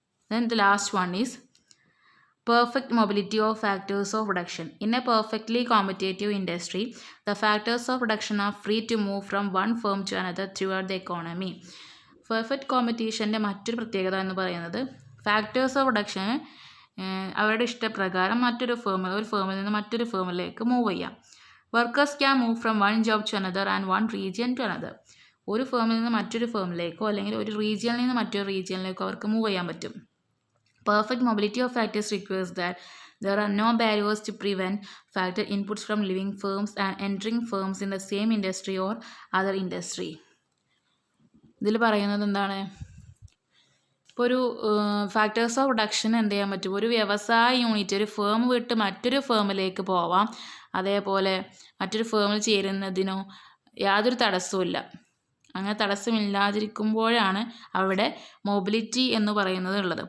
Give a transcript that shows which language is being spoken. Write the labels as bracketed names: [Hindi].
[English] Then the last one is perfect mobility of factors of production. In a perfectly competitive industry, the factors of production are free to move from one firm to another throughout the economy. [Malayalam] Perfect കോമ്പറ്റീഷൻ്റെ മറ്റൊരു പ്രത്യേകത എന്ന് പറയുന്നത് factors of production അവരുടെ ഇഷ്ടപ്രകാരം ഒരു ഫേമിൽ നിന്ന് മറ്റൊരു ഫേമിലേക്ക് move ചെയ്യാം. [English] Workers can move from one job to another and one region to another. [Malayalam] ഒരു ഫേമിൽ നിന്ന് മറ്റൊരു ഫേമിലേക്കോ അല്ലെങ്കിൽ ഒരു റീജിയനിൽ നിന്ന് മറ്റൊരു റീജിയനിലേക്കോ അവർക്ക് മൂവ് ചെയ്യാൻ പറ്റും. [English] Perfect mobility of factors requires that there are no barriers to prevent factor inputs from leaving firms and entering firms in the same industry or other industry. [Malayalam] ഇതിൽ പറയുന്നത് എന്താണ്? ഇപ്പോൾ ഒരു ഫാക്ടേഴ്സ് ഓഫ് പ്രൊഡക്ഷൻ എന്ത് ചെയ്യാൻ പറ്റും? ഒരു വ്യവസായ യൂണിറ്റ് ഒരു ഫേം വിട്ട് മറ്റൊരു ഫേമിലേക്ക് പോവാം, അതേപോലെ മറ്റൊരു ഫേമിൽ ചേരുന്നതിനോ യാതൊരു തടസ്സവുമില്ല. അങ്ങനെ തടസ്സമില്ലാതിരിക്കുമ്പോഴാണ് അവിടെ മൊബിലിറ്റി എന്ന് പറയുന്നത് ഉള്ളത്.